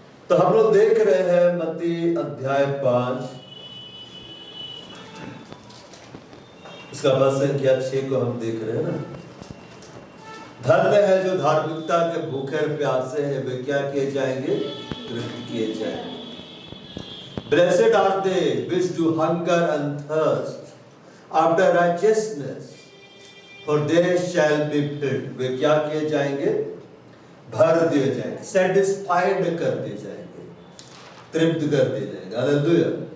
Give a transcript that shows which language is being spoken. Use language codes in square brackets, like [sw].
[hi] तो हम लोग देख रहे हैं मत्ती अध्याय 5, इसका वचन संख्या 6 को हम देख रहे हैं ना। धन्य है जो धार्मिकता के भूखे और प्यासे हैं, वे क्या किए जाएंगे? तृप्त किए जाएंगे। [en] Blessed are they which do hunger and thirst after righteousness, for they shall be filled. [hi] वे क्या किए जाएंगे? भर दिए जाएंगे, सेटिस्फाइड कर दिए जाएंगे, तृप्त कर दिए जाएंगे। हालेलुया।